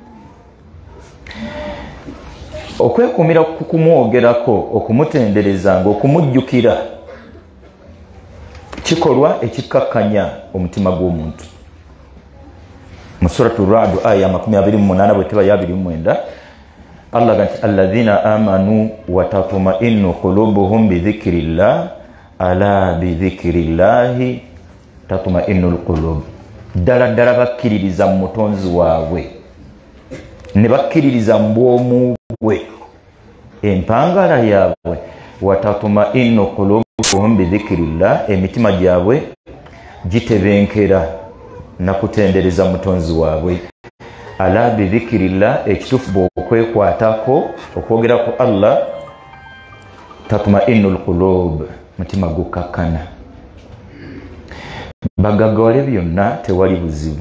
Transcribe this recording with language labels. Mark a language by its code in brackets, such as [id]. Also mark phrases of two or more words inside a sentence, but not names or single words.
[lg] Okwekuumira ku kumwogerako, okumutenderezanga, okumujjukira kikolwa ekikkakkanya omutima gw'omuntu. Mu suratu Ra'd aya 28 bwe teba ya 29 Allah ganti [ar] الذين آمنوا وتطمئن قلوبهم بذكر الله ألا بذكر الله تطمئن القلوب. [lg] Ddala bakkiririza mu mutonzi waabwe ne bakkiririza mu bwomu bwe empangala yaabwe [ar] وتطمئن قلوبهم بذكر الله [lg] emitima gyabwe gitebenkera na kutendereza mutonzi waabwe. [ar] ألا بذكر الله [lg] ekitufu bw'okwekwatako okwogera ku Allah [ar] تطمئن القلوب [lg] mutima gukakkana. Bagaggawale byonna tewali buzibu.